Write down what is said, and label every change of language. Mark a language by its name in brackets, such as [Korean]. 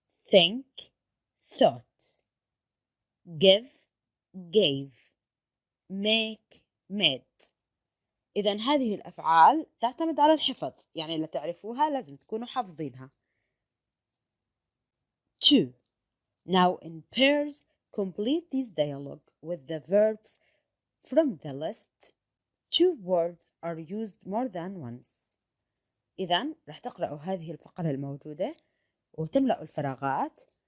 [English] Think, thought. Give, gave. Make, made. [Arabic] إذن هذه الأفعال تعتمد على الحفظ، يعني اللي تعرفوها لازم تكونوا حافظينها. [English] 2. Now in pairs, complete this dialogue with the verbs from the list. 2 words are used more than once. [Arabic] إذن رح تقرأوا هذه الفقرة الموجودة وتملأوا الفراغات.